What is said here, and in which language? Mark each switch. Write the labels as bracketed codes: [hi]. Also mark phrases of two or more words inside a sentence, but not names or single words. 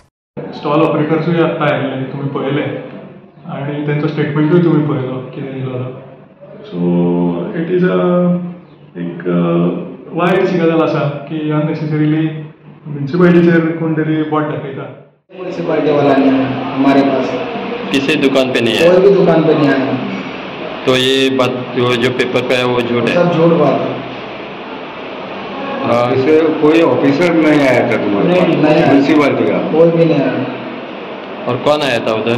[kok] स्टॉल ऑपरेटर्सूय आत्ता आयिल्ले, तुमी पळयले आनी तेंचो स्टेटमेंटूय तुमी पळयलो कितें दिलो तो. [en] so it is [kok] एक वायटशी गजाल आसा की अननेसेसरीली म्युनिसिपालिटीचेर कोण तरी बोट दाखयता. म्युनिसिपालिटी वाल्यांनी [hi] हमारे पास किसी दुकान पे नहीं है, कोई भी दुकान पे नहीं आया. तो ये बात जो पेपर पे है वो झूठ है, सब झूठ बात है. इससे कोई ऑफिसर नहीं आया था तुम्हारे नहीं म्युनिसिपालिटी का? कोई भी नहीं आया. और कौन आया था उधर?